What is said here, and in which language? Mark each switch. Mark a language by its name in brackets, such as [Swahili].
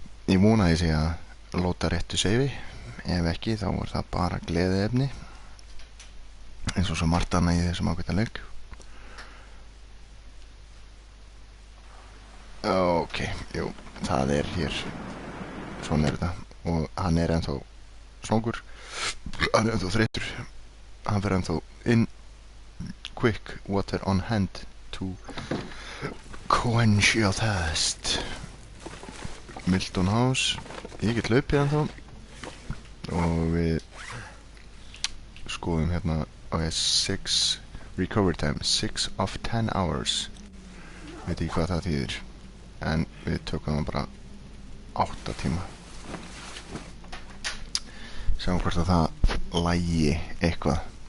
[Icelandic] Ég vona að ég sé að lóta réttu seifi. Ef ekki þá er það bara gleðiefni eins og svo margt annað í þessum ágæta leik. Ok, jú, það er hér. Svona er þetta og hann er ennþá svangur. Hann er ennþá þreyttur. Hann fer ennþá inn. [English] Quick, water on hand to quench your thirst. Milton House. [Icelandic] Ég get hlaupið ennþá og við skoðum hérna. [English] Ok, 6 recovery time, 6 of 10 hours. [Icelandic] Veit ekki hvað það þýðir. En við tökum það bara 8 tíma. Sjáum hvort að það lægi eitthvað.